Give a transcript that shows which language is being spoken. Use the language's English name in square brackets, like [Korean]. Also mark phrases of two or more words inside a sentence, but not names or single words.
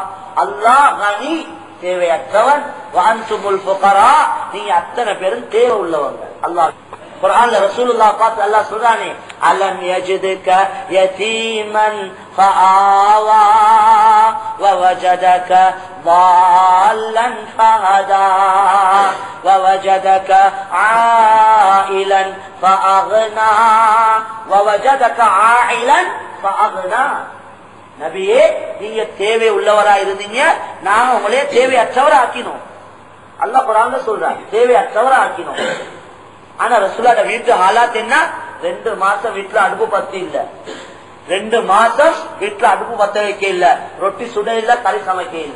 [Arabic] الله غني, [Tamil] தேவையற்றவன், [Arabic] وأنتم الفقراء, [Tamil] நீங்க அத்தனை பேரும் தேவை உள்ளவங்க. அல்லாஹ் குர்ஆன்ல ரசூலுல்லாஹ் பார்த்து அல்லாஹ் சொல்றானே, [Arabic] ألم يجدك يتيما فآوى و وجدك ضالًا فهدى ووجدك عائلا فأغنى ووجدك عائلا فأغنى. [Tamil] நபியே, நீங்க தேவை உள்ளவரா இருந்தீங்க, நாங்க உங்களே தேவையற்றவரா ஆக்கினோம். அல்லாஹ் குர்ஆன்ல சொல்றாங்க, தேவையற்றவரா ஆக்கினோம். ஆனா ரசூலுல்லாஹ் வீட்டு ஹாலாத் என்ன? 2 மாசம் வீட்டுல அடுப்பு பத்தி இல்ல, 2 மாசம் வீட்டுல அடுப்பு பத்த வைக்க இல்ல, ரொட்டி சுட இல்ல, கறி சமைக்க இல்ல.